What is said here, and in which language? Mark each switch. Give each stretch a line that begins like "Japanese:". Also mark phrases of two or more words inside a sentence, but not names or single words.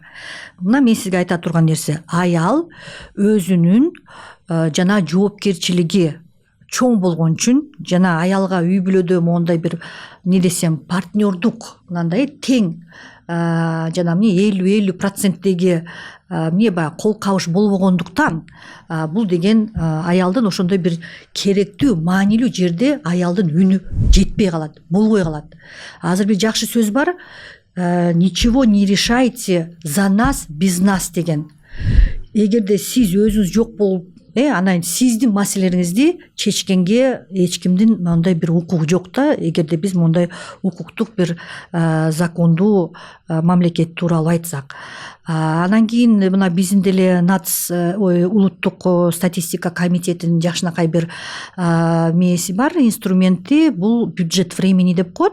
Kyrgyz: Мына мен сизге айта турган нерсе, аял өзүнүн жана жоопкерчилиги чоң болгон үчүн жана аялга үй бүлөдө мондай бир эмне десем партнердук мындай тең жана эмне 50% эмне баягы кол кабыш болбогондуктан бул деген аялдын ошондой бир керектүү маанилүү жерде аялдын үнү жетпей калат, болбой калат. Азыр бир жакшы сөз бар,
Russian: ничего не решайте за нас без нас деген.
Kyrgyz: Эгерде сиз өзүңүз жок болуп анан сиздин маселелериңизди чечкенге эч кимдин мындай бир укугу жок да, эгерде биз мындай укуктук бир закондуу мамлекет тууралуу айтсак. Анан кийин мына биздин деле улуттук статистика комитетинин жакшынакай бир мээси бар, инструменти, бул
Russian: бюджет времени
Kyrgyz: деп коет.